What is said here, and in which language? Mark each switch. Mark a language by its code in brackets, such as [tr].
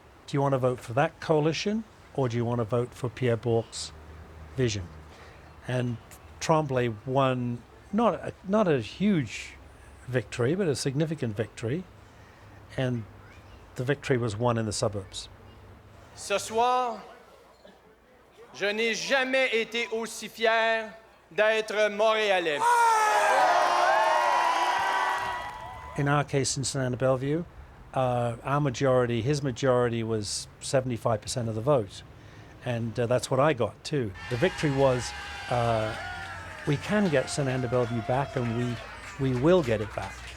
[en] Do you want to vote for that coalition, or do you want to vote for Pierre Bourque's vision? And Tremblay won not a huge victory, but a significant victory, and the victory was won in the suburbs. [fr] Ce soir, je n'ai jamais été aussi fier d'être Montréalais. [en] In our case in Sainte-Anne-de-Bellevue, his majority was 75% of the vote, and that's what I got too. The victory was, we can get Sainte-Anne-de-Bellevue back, and we will get it back.